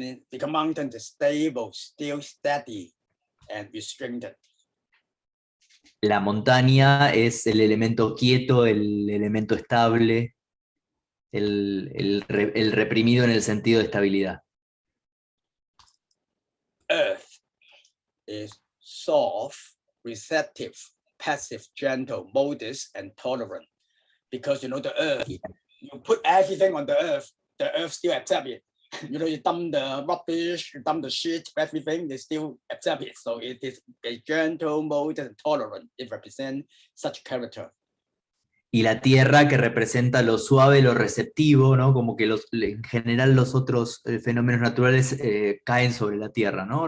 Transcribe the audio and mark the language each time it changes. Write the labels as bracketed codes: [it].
[en] Because mountain is stable, still steady, and restricted. [es] La montaña es el elemento quieto, el elemento estable, el reprimido en el sentido de estabilidad. [en] Earth is soft, receptive, passive, gentle, modest, and tolerant. Because you know the earth, you put everything on the earth still accept it. You know, you dump the rubbish, you dump the shit, everything, they still accept it. So it is a gentle, modest, and tolerant. It represents such character. [es] Y la tierra que representa lo suave, lo receptivo, ¿no? Como que en general los otros fenómenos naturales caen sobre la tierra, ¿no?